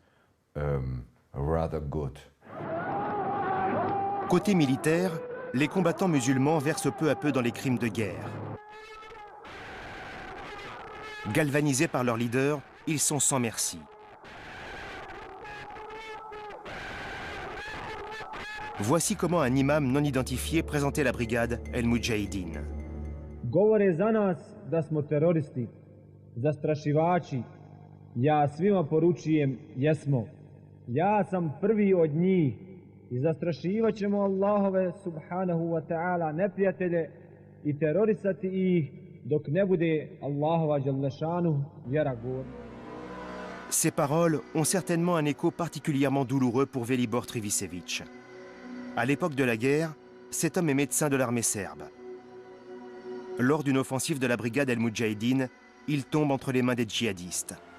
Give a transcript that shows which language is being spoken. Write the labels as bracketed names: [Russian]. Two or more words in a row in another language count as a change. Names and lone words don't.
[French] Côté militaire, les combattants musulmans versent peu à peu dans les crimes de guerre. Galvanisés par leur leader, ils sont sans merci. Voici comment un imam non identifié présentait la brigade El Moudjahidine. [Bosnian] Govore za nas da smo teroristi, zastrašivači. Ja svima poručujem jesmo. Ja sam prvi od njih i zastrašivat ćemo Allahove [Arabic] سبحانه وتعالى [Bosnian] neprijatelje i terorisati ih dok ne bude Allahova dželešanu vjera govorna. [French] Ces paroles ont certainement un écho particulièrement douloureux pour Velibor Trivicevic. À l'époque de la guerre, cet homme est médecin de l'armée serbe. Lors d'une offensive de la brigade El Moudjahidine, il tombe entre les mains des djihadistes.